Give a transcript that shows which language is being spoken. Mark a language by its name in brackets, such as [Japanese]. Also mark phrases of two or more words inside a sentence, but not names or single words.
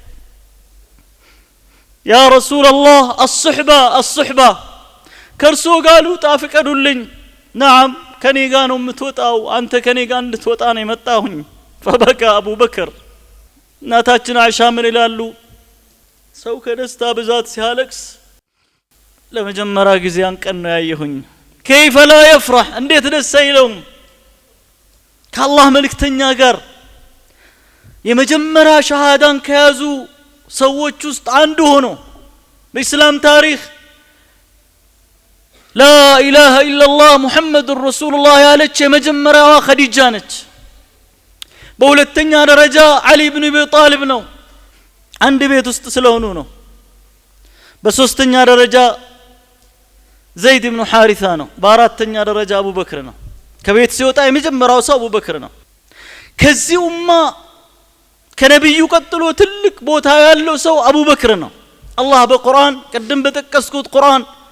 [Arabic] يا رسول الله الصحبة [Amharic] ከርሶ ጋር ልውጣ ፍቀዱልኝ። ነዓም ከኔ ጋር ነው የምትወጣው፣ አንተ ከኔ ጋር እንድትወጣ ነው የመጣሁኝ። ፈበካ አቡበክር። እናታችን አይሻ ምን ይላሉ? ሰው ከደስታ ብዛት ሲያለቅስ ለመጀመሪያ ጊዜ አንቀን ነው ያየሁኝ። [Arabic] كيف لا يفرح [Amharic] እንዴት ደስ አይለውም? ከአላህ መልእክተኛ ጋር የመጀመሪያ ሸሃዳን ከያዙ ሰዎች ውስጥ አንዱ ሆኖ በእስላም ታሪክ [Arabic] لا إله إلا الله محمد رسول الله [Amharic] ያለች የመጀመሪያዋ ኸዲጃ ነች። በሁለተኛ ደረጃ አሊ ኢብኑ አቢ ጣሊብ ነው፣ አንድ ቤት ውስጥ ስለሆኑ ነው። በሶስተኛ ደረጃ ዘይድ ኢብኑ ሐሪሳ ነው። በአራተኛ ደረጃ አቡበክር ነው። ከቤት ሲወጣ የመጀመሪያው ሰው አቡበክር ነው። ከዚህ ኡማ ከነብዩ ቀጥሎ ትልቅ ቦታ ያለው ሰው አቡበክር ነው። አላህ በቁርአን ቀደም በተቀስኩት ቁርአን